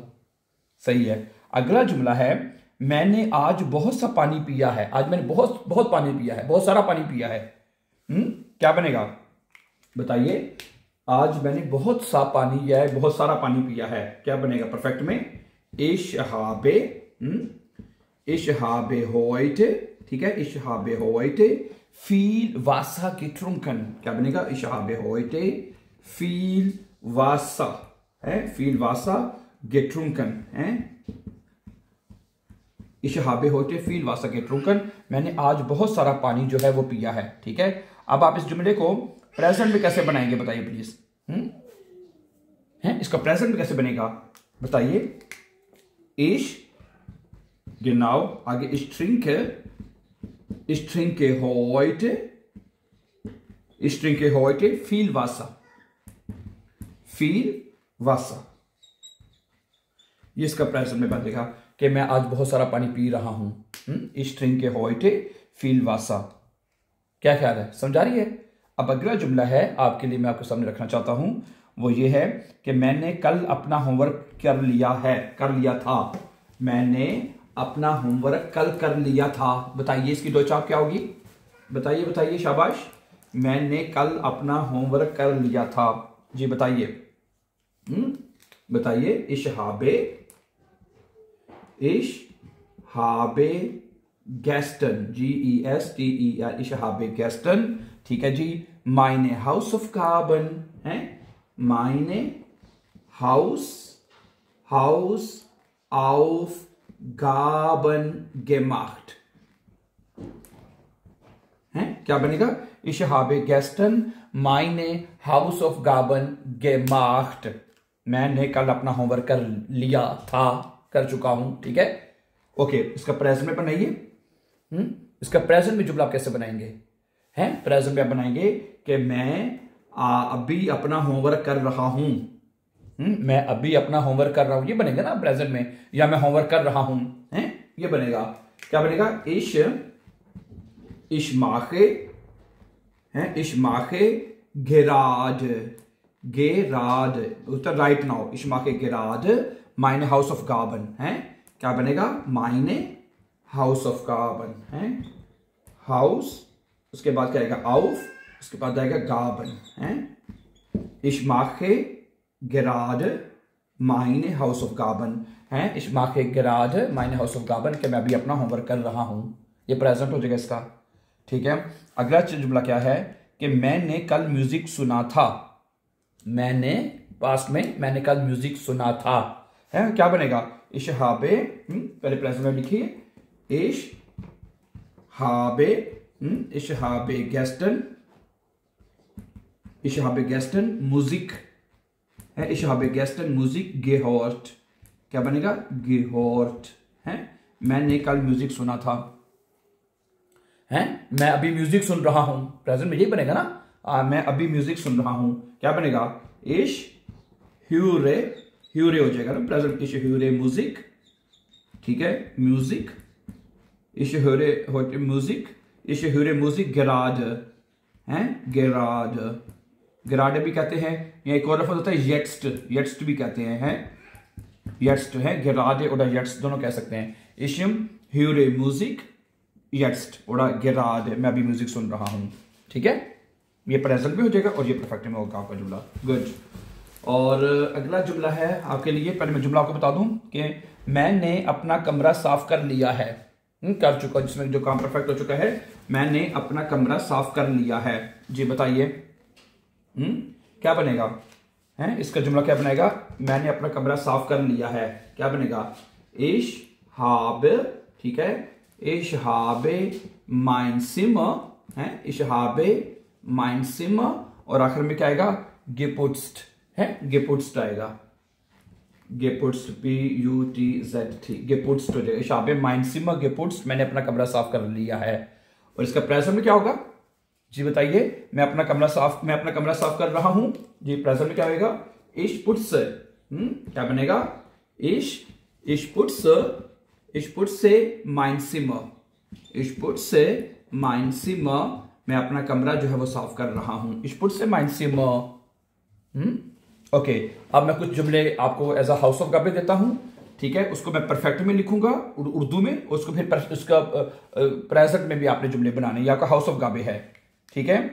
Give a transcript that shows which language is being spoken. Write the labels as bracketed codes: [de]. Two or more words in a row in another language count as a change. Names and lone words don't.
[hi] सही है। अगला जुमला है मैंने आज बहुत सा पानी पिया है। आज मैंने बहुत बहुत पानी पिया है, बहुत सारा पानी पिया है। क्या बनेगा बताइए? आज मैंने बहुत सा पानी पिया है, बहुत सारा पानी पिया है, क्या बनेगा परफेक्ट में? [de] इश habe heute, [hi] ठीक है, [de] ich habe heute viel Wasser getrunken, [hi] क्या बनेगा? [de] ich habe heute viel Wasser है, viel Wasser getrunken है, ich habe heute viel Wasser getrunken, [hi] मैंने आज बहुत सारा पानी जो है वो पिया है। ठीक है, अब आप इस जुमले को प्रेजेंट में कैसे बनाएंगे बताइए प्लीज। है, इसका प्रेजेंट में कैसे बनेगा बताइए? [de] ich genau, आगे ich trinke heute viel Wasser, [hi] ये इसका प्रेजेंट में बनेगा कि मैं आज बहुत सारा पानी पी रहा हूं। [de] ich trinke heute viel Wasser। [hi] क्या ख्याल है, समझा रही है? अब अगला जुमला है आपके लिए, मैं आपके सामने रखना चाहता हूं, वो ये है कि मैंने कल अपना होमवर्क कर लिया था। मैंने अपना होमवर्क कल कर लिया था, बताइए इसकी दो चाप क्या होगी? बताइए शाबाश। मैंने कल अपना होमवर्क कर लिया था, जी बताइए। [de] बताइए। ich habe gestern, G-E-S-T-E-R, ich habe gestern, [hi] ठीक है जी, [de] meine Hausaufgaben है, meine Hausaufgaben gemacht है, [hi] क्या बनेगा? [de] ich habe gestern meine Hausaufgaben gemacht, [hi] मैंने कल अपना होमवर्क कर लिया था, कर चुका हूं। ठीक है, ओके। इसका प्रेजेंट में बनाइए। इसका प्रेजेंट में जुमला आप कैसे बनाएंगे? हैं, प्रेजेंट में आप बनाएंगे कि मैं अभी अपना होमवर्क कर रहा हूं। मैं अभी अपना होमवर्क कर रहा हूं, ये बनेगा ना प्रेजेंट में, या मैं होमवर्क कर रहा हूं, हैं, ये बनेगा। क्या बनेगा? [de] ich mache gerade, [en] उत्तर right now, [de] ich mache gerade meine Hausaufgaben है, [hi] क्या बनेगा? [de] meine Hausaufgaben [hi] है, हाउस, उसके बाद क्या आएगा? [de] auf, [hi] उसके बाद आएगा [de] gaben है, ich mache gerade meine Hausaufgaben है, ich mache gerade meine Hausaufgaben, [hi] कि मैं अभी अपना होमवर्क कर रहा हूं, ये प्रेजेंट हो जाएगा इसका। ठीक है, अगला जुमला क्या है कि मैंने कल म्यूजिक सुना था। मैंने पास्ट में, मैंने कल म्यूजिक सुना था है, क्या बनेगा? [de] ich habe, [hi] पहले प्रेजेंट में लिखिए, [de] ich habe gestern Musik है, ich habe gestern Musik gehört, [hi] क्या बनेगा? gehört है, मैंने कल म्यूजिक सुना था है, मैं अभी म्यूजिक सुन रहा हूं, प्रेजेंट में यही बनेगा ना, मैं अभी म्यूजिक सुन रहा हूं, क्या बनेगा? [de] ich höre [hi] हो जाएगा ना प्रेजेंट, [de] ich höre Musik, [hi] ठीक है, म्यूजिक, [de] ich höre heute Musik, ich höre Musik gerade [hi] है, gerade भी कहते हैं, या एक और लफ्ज़ होता है jetzt भी कहते हैं, jetzt है, gerade और jetzt दोनों कह सकते हैं। [de] ich höre Musik jetzt oder gerade, [hi] मैं अभी म्यूजिक सुन रहा हूं। ठीक है, ये प्रेजेंट में हो जाएगा और ये परफेक्ट में होगा आपका जुमला। गुड। और अगला जुमला है आपके लिए, पहले मैं जुमला आपको बता दूं कि मैंने अपना कमरा साफ कर लिया है, कर चुका, जिसमें जो काम परफेक्ट हो चुका है, मैंने अपना कमरा साफ कर लिया है, जी बताइए। क्या बनेगा? है, इसका जुमला क्या बनेगा? मैंने अपना कमरा साफ कर लिया है, क्या बनेगा? [de] ich habe, [hi] ठीक है, [de] ich habe mein Zimmer है, ich habe mein Zimmer, [hi] और आखिर में क्या आएगा? [de] geputzt है, geputzt आएगा, geputzt, P-U-T-Z-T, geputzt [hi] हो जाएगा। [de] ich habe mein Zimmer geputzt, [hi] मैंने अपना कमरा साफ कर लिया है। और इसका प्रेजेंट में क्या होगा जी बताइए? मैं अपना कमरा साफ कर रहा हूं, जी प्रेजेंट में क्या होगा? [de] ich putze, [hi] क्या बनेगा? [de] ich putze mein Zimmer, ich putze mein Zimmer, [hi] मैं अपना कमरा जो है वो साफ कर रहा हूं। [de] Ich putze mein Zimmer। [hi] ओके, अब मैं कुछ जुमले आपको [en] as a house of Gabe [hi] देता हूं, ठीक है। उसको मैं परफेक्ट में लिखूंगा उर्दू में, उसको फिर उसका प्रेजेंट में भी आपने जुमले बनाने, ये आपका [en] house of Gabe [hi] है, ठीक है।